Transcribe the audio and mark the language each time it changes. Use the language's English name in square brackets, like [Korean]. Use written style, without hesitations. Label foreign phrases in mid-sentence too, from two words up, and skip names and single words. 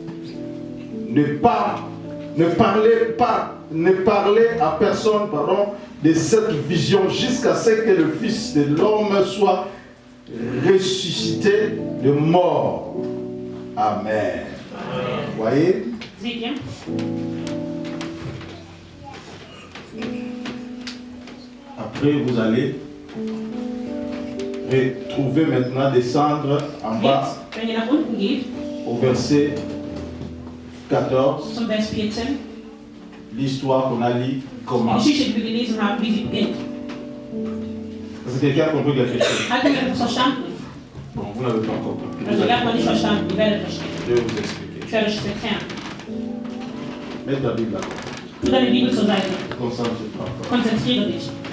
[French] Ne parlez à personne, de cette vision jusqu'à ce que le Fils de l'homme soit ressuscité de mort. Amen. Vous voyez? [German] Seht ihr? [French] Après, vous allez trouvez maintenant descendre en bas [German] Jetzt, wenn ihr nach unten geht, [French] au verset 14, [German] zum Vers 14, [French] l'histoire qu'on a lue [German] die [French] commence. [German] Geschichte, die wir gelesen haben, wie sie beginnt. [French] Est-ce que quelqu'un a compris quelque chose? [German] Hat jemand etwas verstanden? [French] Bon, vous n'avez pas encore compris. [German] Also, ihr habt mal nicht verstanden, ihr werdet verstehen. [French] Je vais vous expliquer. [German] Ich werde euch das erklären. [French] Mets ta Bible là. [German] Tu deine Bibel zur Seite. [French] Concentre-toi. [German] Konzentriere dich.